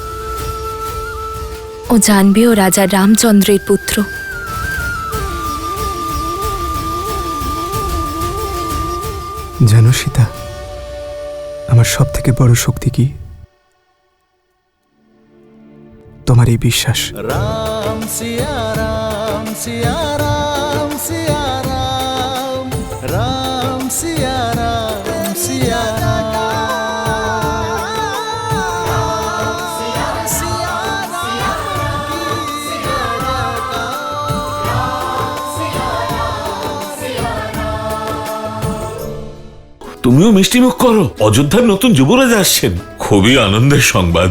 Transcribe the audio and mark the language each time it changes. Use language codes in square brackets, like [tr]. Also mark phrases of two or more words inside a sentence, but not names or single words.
[bn] ও জানবে ও রাজা রামচন্দ্রের পুত্র। জানো সীতা, আমার সব থেকে বড় শক্তি কি? তোমার এই বিশ্বাস। राम सिया राम सिया राम सिया राम राम सिया राम सिया তুমিও মিষ্টিমুখ করো, অযোধ্যার নতুন যুবরাজ আসছেন, খুবই আনন্দের সংবাদ।